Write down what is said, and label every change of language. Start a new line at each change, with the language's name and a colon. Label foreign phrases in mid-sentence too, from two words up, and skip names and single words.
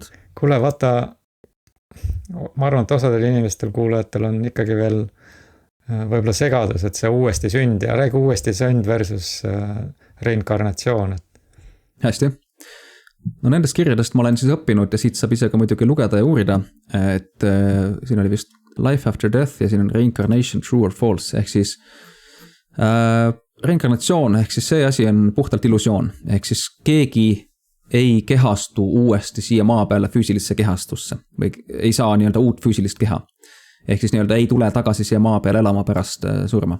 Estonian: Kuule, vaata, ma arvan, et osadel inimestel kuulajatel on ikkagi veel võib-olla segadus, et see uuesti sünd ja räägi uuesti sünd versus reinkarnatsioon. Hästi. No nendest kirjadest ma olen siis õppinud ja siit saab ise ka muidugi lugeda ja uurida, et siin oli vist
English: life after death
Estonian: ja siin on
English: reincarnation true or false,
Estonian: ehk siis reinkarnatsioon, ehk siis see asi on puhtalt illusioon, ehk siis keegi ei kehastu uuesti siia maa peale füüsilisse kehastusse või ei saa nii-öelda uut füüsilist keha. Ehk siis nii-öelda ei tule tagasi siia maa peale elama pärast surma.